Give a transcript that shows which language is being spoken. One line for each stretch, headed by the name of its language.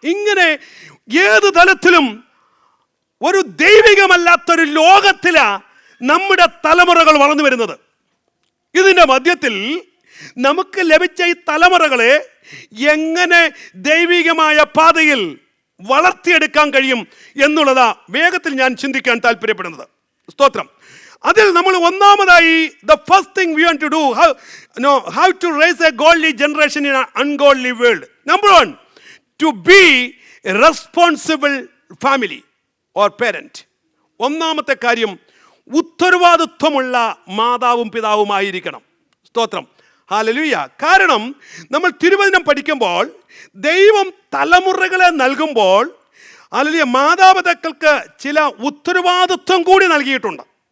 Malayalam: ഇങ്ങനെ ഏത് തലത്തിലും ഒരു ദൈവികമല്ലാത്തൊരു ലോകത്തിലാ നമ്മുടെ തലമുറകൾ വളർന്നു വരുന്നത്. ഇതിൻ്റെ മധ്യത്തിൽ നമുക്ക് ലഭിച്ച ഈ തലമുറകളെ എങ്ങനെ ദൈവികമായ പാതയിൽ വളർത്തിയെടുക്കാൻ കഴിയും എന്നുള്ളതാ വേഗത്തിൽ ഞാൻ ചിന്തിക്കാൻ താല്പര്യപ്പെടുന്നത്. സ്തോത്രം. അതിൽ നമ്മൾ ഒന്നാമതായി
English: the first thing we want to do, how to raise a godly generation in an ungodly world. Number one, to be a responsible family or parent.
Malayalam: ഒന്നാമത്തെ കാര്യം, ഉത്തരവാദിത്വമുള്ള മാതാവും പിതാവുമായിരിക്കണം. സ്തോത്രം. ഹല്ലേലൂയ. കാരണം നമ്മൾ തിരുവചനം പഠിക്കുമ്പോൾ ദൈവം തലമുറകളെ നൽകുമ്പോൾ ഹല്ലേലൂയ മാതാപിതാക്കൾക്ക് ചില ഉത്തരവാദിത്വം കൂടി നൽകിയിട്ടുണ്ട്.